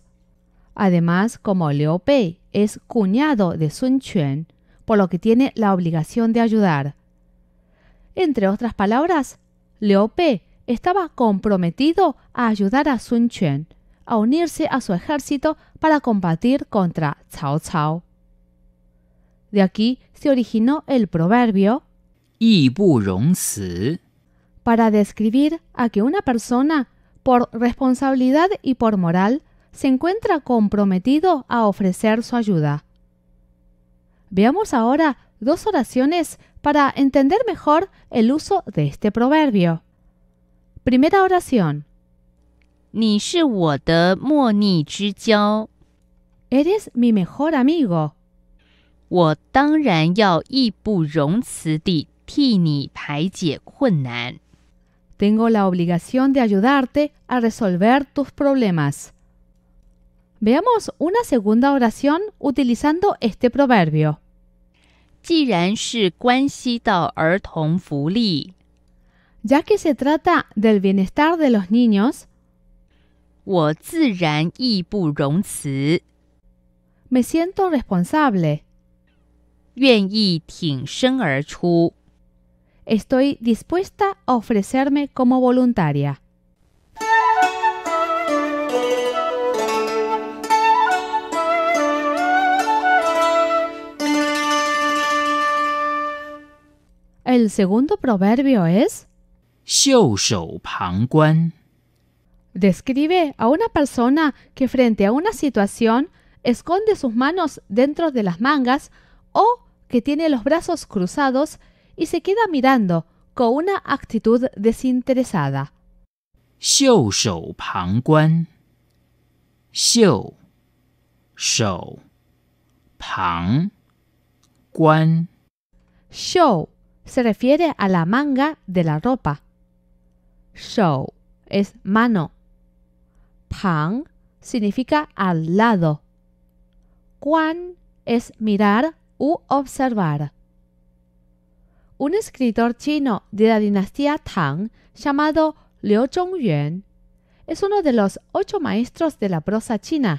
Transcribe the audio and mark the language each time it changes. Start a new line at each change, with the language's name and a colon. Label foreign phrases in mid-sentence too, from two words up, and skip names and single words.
Spanish: Además, como Liu Bei es cuñado de Sun Quan, por lo que tiene la obligación de ayudar. Entre otras palabras, Liu Bei estaba comprometido a ayudar a Sun Quan a unirse a su ejército para combatir contra Cao Cao. De aquí se originó el proverbio
Chinese: 义不容辞,
Spanish: para describir a que una persona, por responsabilidad y por moral, se encuentra comprometido a ofrecer su ayuda. Veamos ahora dos oraciones para entender mejor el uso de este proverbio. Primera oración.
Chinese: 你是我的莫逆之交，
Spanish: Eres mi mejor amigo.
Chinese: 我当然要义不容辞地替你排解困难。
Spanish: Tengo la obligación de ayudarte a resolver tus problemas. Veamos una segunda oración utilizando este proverbio.
Chinese: 既然是关系到儿童福利，
Spanish: Ya que se trata del bienestar de los niños,
Chinese: 我自然义不容辞。
Spanish: Me siento responsable.
Chinese: 愿意挺身而出。
Spanish: Estoy dispuesta a ofrecerme como voluntaria. El segundo proverbio es:
Chinese: 袖手旁观，
Spanish: describe a una persona que frente a una situación esconde sus manos dentro de las mangas o que tiene los brazos cruzados y se queda mirando con una actitud desinteresada.
Chinese: 袖手旁观，袖手旁观，
Spanish: Shou se refiere a la manga de la ropa. Shou es mano. Pang significa al lado. Guan es mirar u observar. Un escritor chino de la dinastía Tang llamado Liu Zhongyuan es uno de los 8 maestros de la prosa china.